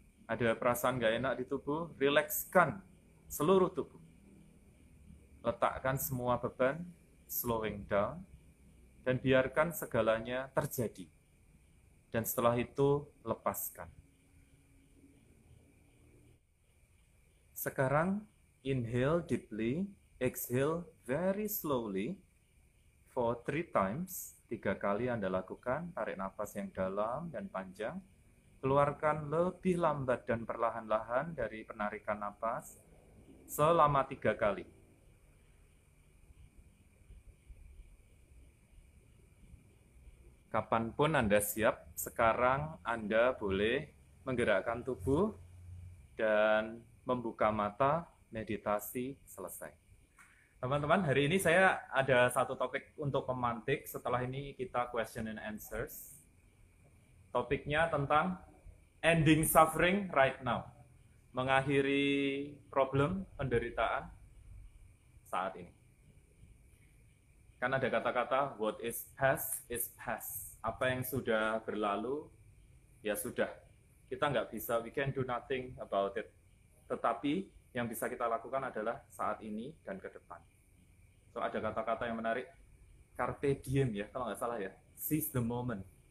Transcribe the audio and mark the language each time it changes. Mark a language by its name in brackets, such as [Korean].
[Indonesian] Ada perasaan gak enak di tubuh, rilekskan seluruh tubuh. Letakkan semua beban, [English] slowing down, [Indonesian] dan biarkan segalanya terjadi. Dan setelah itu, lepaskan. [English] Sekarang, inhale deeply, exhale very slowly for 3 times. [Indonesian] 3 kali Anda lakukan, tarik nafas yang dalam dan panjang. Keluarkan lebih lambat dan perlahan-lahan dari penarikan nafas selama 3 kali. Kapanpun Anda siap, sekarang Anda boleh menggerakkan tubuh dan membuka mata, meditasi selesai. Teman-teman, hari ini saya ada satu topik untuk pemantik. Setelah ini kita [English] question and answers. [Indonesian] Topiknya tentang [English] ending suffering right now. [Indonesian] Mengakhiri problem, penderitaan saat ini. Kan ada kata-kata, [English] what is past is past. [Indonesian] Apa yang sudah berlalu, ya sudah. Kita nggak bisa, [English] we can do nothing about it. [Indonesian] Tetapi yang bisa kita lakukan adalah saat ini dan ke depan. So ada kata-kata yang menarik, [Latin] carpe diem [Indonesian] ya, kalau nggak salah ya, [English] seize the moment.